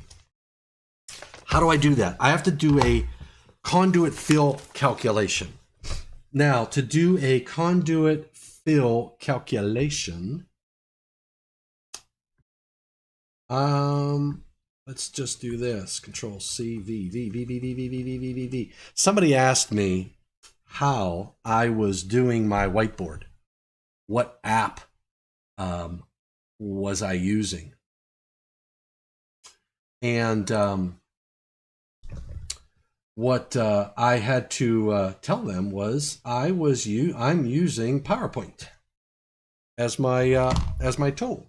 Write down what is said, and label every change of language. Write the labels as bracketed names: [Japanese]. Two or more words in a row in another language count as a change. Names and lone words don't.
[English] How do I do that? I have to do a conduit fill calculation. Now, to do a conduit fill calculation, let's just do this. Control C, V, V, V, V, V, V, V, V, V, V, V. Somebody asked me how I was doing my whiteboard. What app was I using? And what I had to tell them was I'm using PowerPoint as my tool.